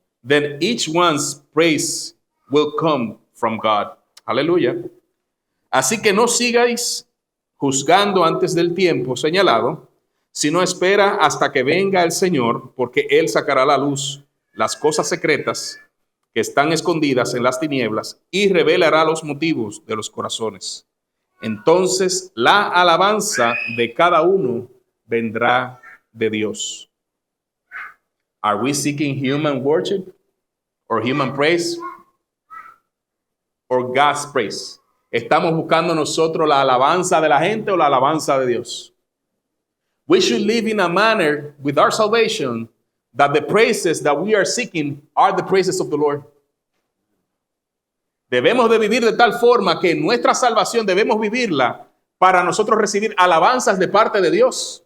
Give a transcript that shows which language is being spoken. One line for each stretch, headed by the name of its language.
English: Then each one's praise will come from God.
Spanish: Aleluya. Así que no sigáis juzgando antes del tiempo señalado, sino espera hasta que venga el Señor, porque Él sacará a la luz las cosas secretas que están escondidas en las tinieblas y revelará los motivos de los corazones. Entonces la alabanza de cada uno vendrá de Dios.
English: Are we seeking human worship or human praise or God's praise?
Spanish: ¿Estamos buscando nosotros la alabanza de la gente o la alabanza de Dios?
English: We should live in a manner with our salvation that the praises that we are seeking are the praises of the Lord.
Spanish: Debemos de vivir de tal forma que nuestra salvación debemos vivirla para nosotros recibir alabanzas de parte de Dios.